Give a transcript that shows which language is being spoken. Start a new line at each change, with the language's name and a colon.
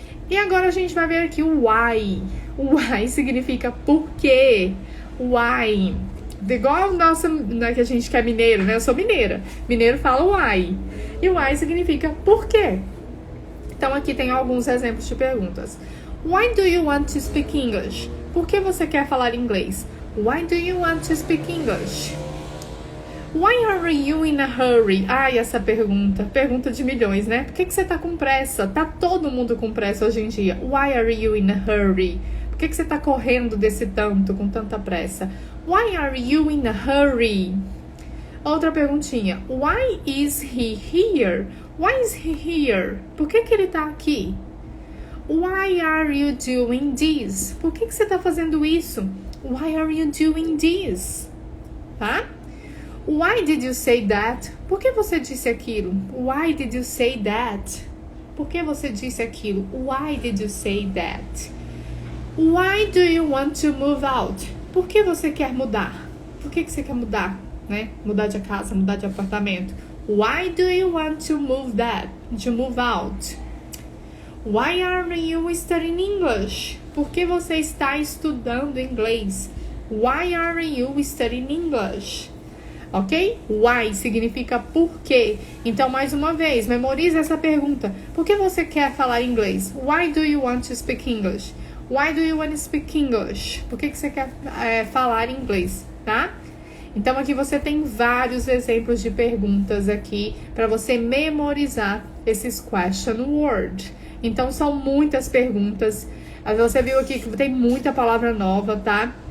Portuguese: E agora a gente vai ver aqui o why. O why significa por quê. Why. Igual nossa, que a gente que é mineiro, né? Eu sou mineira. Mineiro fala why. E why significa por quê. Então aqui tem alguns exemplos de perguntas.
English: Why do you want to speak English?
Portuguese: Por que você quer falar inglês?
English: Why do you want to speak English? Why are you in a hurry?
Portuguese: Ai, essa pergunta de milhões, né? Por que você tá com pressa? Tá todo mundo com pressa hoje em dia.
English: Why are you in a hurry?
Portuguese: Por que você tá correndo desse tanto, com tanta pressa?
English: Why are you in a hurry?
Portuguese: Outra perguntinha.
English: Why is he here? Why is he here?
Portuguese: Por que ele tá aqui?
English: Why are you doing this?
Portuguese: Por que você tá fazendo isso?
English: Why are you doing this?
Portuguese: Tá?
English: Why did you say that?
Portuguese: Por que você disse aquilo?
English: Why did you say that?
Portuguese: Por que você disse aquilo?
English: Why did you say that? Why do you want to move out?
Portuguese: Por que você quer mudar? Por que você quer mudar? Né? Mudar de casa, mudar de apartamento.
English: Why do you want to move that? To move out? Why are you studying English?
Portuguese: Por que você está estudando inglês?
English: Why are you studying English?
Portuguese: Ok? Why significa por quê. Então, mais uma vez, memorize essa pergunta. Por que você quer falar inglês?
English: Why do you want to speak English? Why do you want to speak English?
Portuguese: Por que você quer falar inglês, tá? Então, aqui você tem vários exemplos de perguntas aqui para você memorizar esses question word. Então, são muitas perguntas. Você viu aqui que tem muita palavra nova, tá?